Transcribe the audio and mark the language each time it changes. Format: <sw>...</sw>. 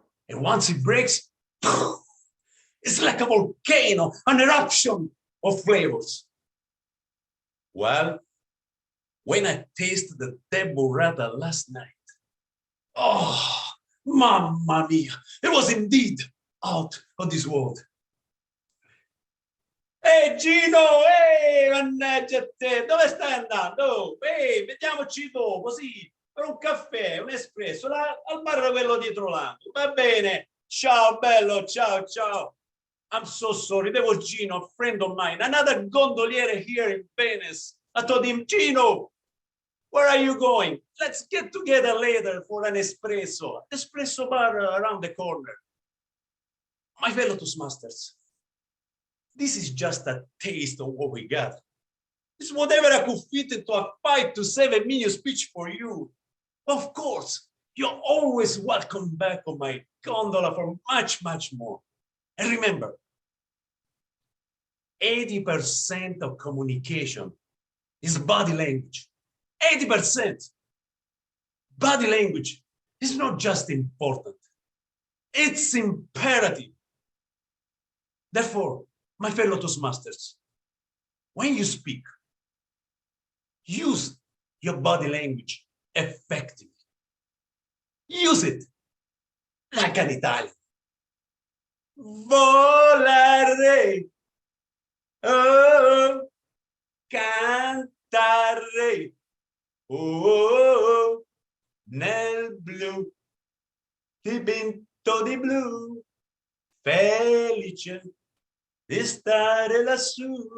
<en>And once it breaks, it's like a volcano, an eruption of flavors. Well, when I tasted the burrata last night, oh, mamma mia, it was indeed out of this world.</en> <it>Ehi Gino, mannaggia te, dove stai andando? Vediamoci dopo, sì, per un caffè, un espresso, al bar quello dietro l'angolo. Va bene, ciao bello, ciao, ciao.</it> <en>I'm so sorry, there was Gino, a friend of mine, another gondoliere here in Venice. I told him, Gino, where are you going? Let's get together later for an espresso. Espresso bar around the corner. My fellow Toastmasters, this is just a taste of what we got. It's whatever I could fit into a 5 to 7 minute speech for you. Of course, you're always welcome back on my gondola for much, much more. And remember, 80% of communication is body language. 80%. Body language is not just important, it's imperative. Therefore, my fellow Toastmasters, when you speak, use your body language effectively. Use it like an Italian.</en> <it>Volare, oh, cantare, oh, nel blu, dipinto di blu, felice di stare lassù.</it>